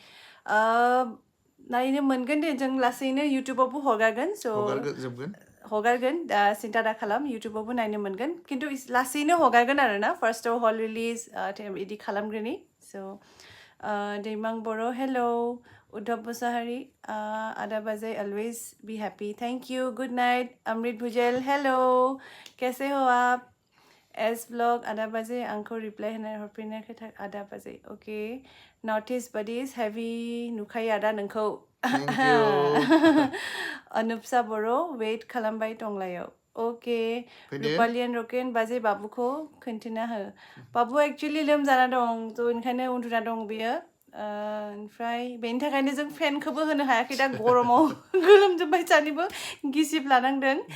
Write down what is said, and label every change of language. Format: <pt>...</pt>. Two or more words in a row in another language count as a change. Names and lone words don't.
<brx>नायनो मोनगोन दे जों लासैनो इउटुबावबो हगारगोन स' हगारगोन दा सिन्था दा खालाम इउटुबावबो नायनो मोनगोन खिन्थु लासैनो हगारगोन आरो ना फार्स्टआव हल रिलिज बिदि खालामग्रोनि स' दैमां बर' हेलौ उद्धव मुसाहारि आदा बाजै</brx> <en>always be happy thank you good night</en> <brx>अमृत भुजेल</brx> <hi>हेलो कैसे हो आप</hi> <brx>एस ब्लॉग आदा बाजै आंखौ रिप्लाय होनाय हरफिननायखाय आदा बाजै ओके नर्थ इस्ट बादिस हेभि नुखायो आदा नोंखौ अनुपसा बर' वेट खालामबाय दंलायो ओके रुपालियान रकेन बाजै बाबुखौ खोन्थिना हो बाबुआ एक्चुअलि लोमजाना दं थ' ओंखायनो उन्दुना दं बेयो ओमफ्राय बेनि थाखायनो जों फेनखौबो होनो हायाखै दा गरमाव गोलोमजोब्बाय सानैबो गिसिब लानांदों</brx>